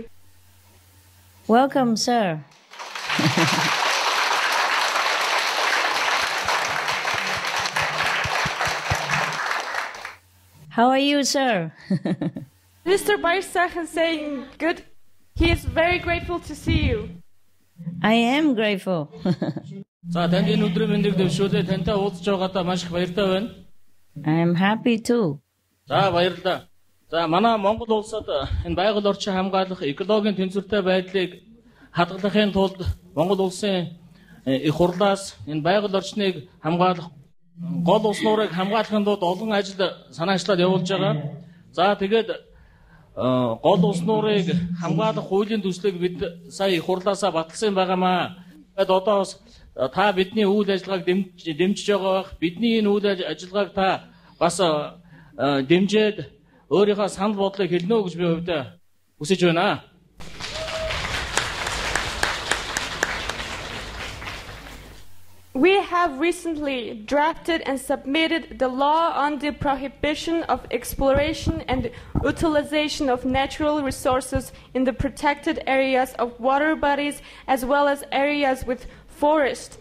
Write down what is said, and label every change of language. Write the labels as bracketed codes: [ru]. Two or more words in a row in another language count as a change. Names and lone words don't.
[en] Welcome, sir. How are you, sir? Mr. Bayersachen saying good. He is very grateful to see you. I am grateful. [mn] За танд энэ өдрийн мэндийг дэвшүүлээ тантай уулзж байгаадаа маш их баяртай байна. [en] I am happy too. [mn] За баярлалаа. За манай Монгол улсад энэ байгаль орчин хамгаалах экологийн тэнцвэртэй байдлыг хадгалахын тулд Монгол улсын их хурлаас энэ байгаль орчныг хамгаалах гол улс нуурыг хамгаалахын тулд олон ажил санаачлаад явуулж байгаа. За тэгээд гол улс нуурыг хамгаалах хуулийн төслийг бид сая их хурлаасаа баталсан байгаамаа. Тэгээд одоо та бидний үйл ажиллагааг дэмжиж байгаа бах. Бидний энэ үйл ажиллагааг та бас дэмжиж өөрийнхөө санал бодлыг хэлнэ үү гэж би хувьдаа хүсэж байна. [en] We have recently drafted and submitted the law on the prohibition of exploration and utilization of natural resources in the protected areas of water bodies as well as areas with forest.